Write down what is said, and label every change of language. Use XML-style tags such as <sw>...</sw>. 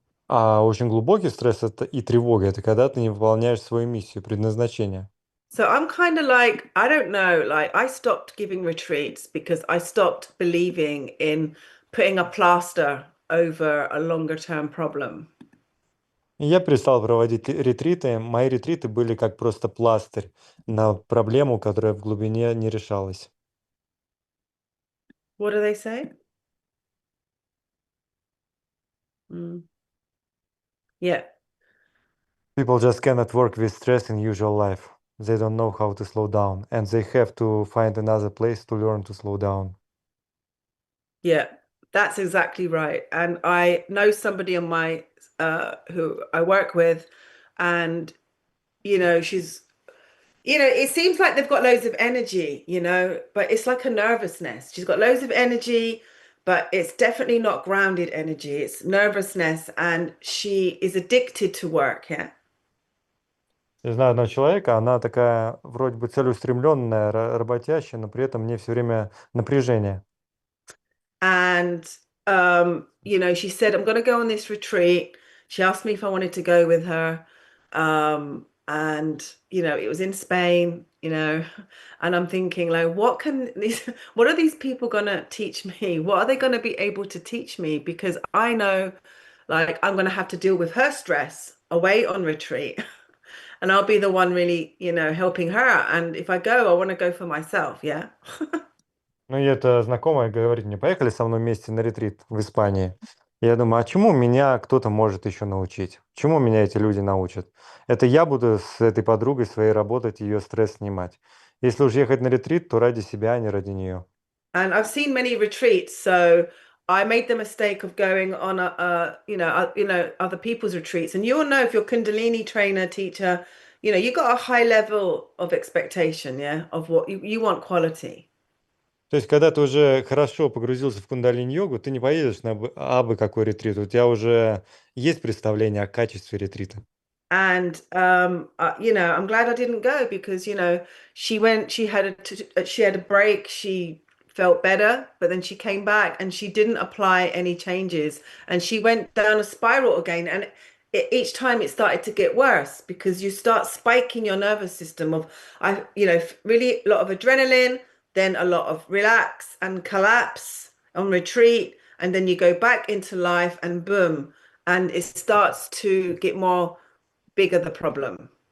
<ru>А очень глубокий стресс — это и тревога. Это когда ты не выполняешь свою миссию, предназначение.</ru> <en>So I'm kind of like, I don't know, like I stopped giving retreats because I stopped believing in putting a plaster over a longer term problem.</en> <ru>И я перестал проводить ретриты. Мои ретриты были как просто пластырь на проблему, которая в глубине не решалась.</ru> <en>What do they say? Mm. Yeah. People just cannot work with stress in usual life. They don't know how to slow down, and they have to find another place to learn to slow down. Yeah, that's exactly right. And I know somebody on my who I work with, and she's it seems like they've got loads of energy, but it's like a nervousness. She's got loads of energy, but it's definitely not grounded energy. It's nervousness, and she is addicted to work, yeah.</en> <ru>Я знаю одного человека, она такая вроде бы целеустремленная, работящая, но при этом мне все время напряжение.</ru> <en>And she said, I'm gonna go on this retreat. She asked me if I wanted to go with her. And it was in Spain, and I'm thinking like, what are these people gonna teach me? What are they gonna be able to teach me? Because I know like I'm gonna have to deal with her stress away on retreat. And I'll be the one really, helping her. And if I go, I want to go for myself, yeah.</en> <ru>Ну, и эта знакомая говорит мне: "Поехали со мной вместе на ретрит в Испании". Я думаю: "А чему меня кто-то может еще научить? Чему меня эти люди научат? Это я буду с этой подругой своей работать, ее стресс снимать. Если уж ехать на ретрит, то ради себя, а не ради нее".</ru> <en>And I've seen many retreats, so I made the mistake of going on other people's retreats. And you'll know if you're Kundalini trainer, teacher, you got a high level of expectation, yeah, of what you want quality.</en> <ru>То есть, когда ты уже хорошо погрузился в кундалини-йогу, ты не поедешь на абы какой ретрит. У тебя уже есть представление о качестве ретрита.</ru> <en>And I'm glad I didn't go because she had a break, she felt better, but then she came back and she didn't apply any changes, and she went down a spiral again. And each time it started to get worse because you start spiking your nervous system of really a lot of adrenaline, then a lot of relax and collapse on retreat, and then you go back into life and boom, and it starts to get more bigger the problem.</en>